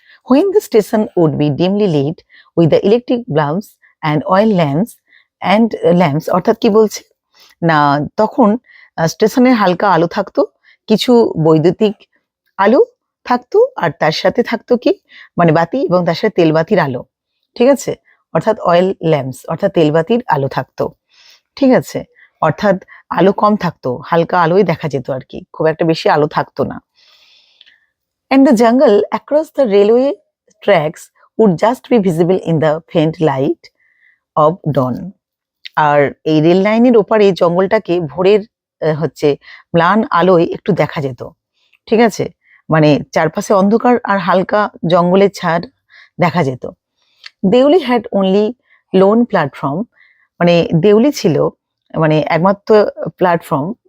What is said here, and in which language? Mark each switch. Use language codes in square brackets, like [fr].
[en] When the station would be dimly lit with the electric bulbs and oil lamps [bn] অর্থাৎ কি বলছে না, তখন স্টেশনের হালকা আলো থাকতো, কিছু বৈদ্যুতিক আলো থাকতো, আর তার সাথে থাকতো কি বাতি, এবং তার সাথে তেলবাতির আলো। ঠিক আছে, অর্থাৎ অয়েল ল্যাম্পস অর্থাৎ তেলবাতির আলো থাকতো। ঠিক আছে, অর্থাৎ আলো কম থাকতো, হালকা আলোই দেখা যেত আর কি, খুব একটা বেশি আলো থাকতো না। [en] And the jungle across the railway tracks would just be visible in the faint light of dawn. [bn] আর এই রেল লাইনের ওপারে জঙ্গলটাকে ভোরের ম্লান আলোয় একটু দেখা যেত। ঠিক আছে, চারপাশে অন্ধকার আর হালকা জঙ্গলের ছাড় দেখা যেত। [en] Deuli had only lone platform, [bn] Deuli ছিল একমাত্র প্ল্যাটফর্ম।